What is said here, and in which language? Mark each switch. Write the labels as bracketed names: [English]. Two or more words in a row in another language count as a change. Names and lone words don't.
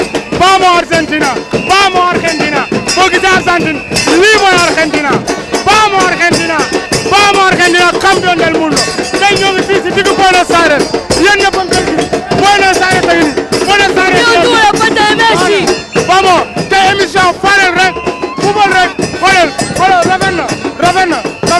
[Spanish] vamos Argentina [Wolof] boo gisee Argentine lii mooy [Spanish] Argentina vamos Argentina campeón del mundo [Wolof] tey ñoo ngi fii si diggu Buenos Aires yéen ñëpp a ngi koy gis Buenos Aires tey nii Buenos Aires Messi vamos te émission farel rek football rek xoolal rafet na